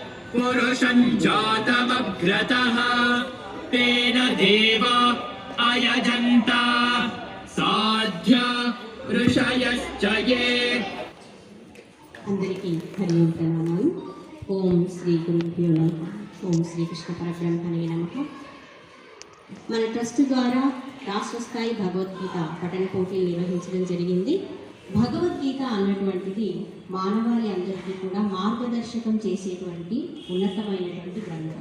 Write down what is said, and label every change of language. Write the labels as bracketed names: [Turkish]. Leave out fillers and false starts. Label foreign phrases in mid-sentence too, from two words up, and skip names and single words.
[Sanskrit] पुरुषं जातमग्रतः तेन देवा अयजन्त साध्य ऋषयश्च ये। [Telugu] అందరికీ హరి ఓం ప్రణామాలు. [Sanskrit] ఓం శ్రీ గురుభ్యో నమః. ఓం శ్రీకృష్ణ పరబ్రహ్మణే నమః. [Telugu] మన ట్రస్ట్ ద్వారా రాష్ట్ర స్థాయి భగవద్గీత పఠన పోటీలు నిర్వహించడం జరిగింది. భగవద్గీత అన్నటువంటిది మానవాళి అందరికీ కూడా మార్గదర్శకం చేసేటువంటి ఉన్నతమైనటువంటి గ్రంథం.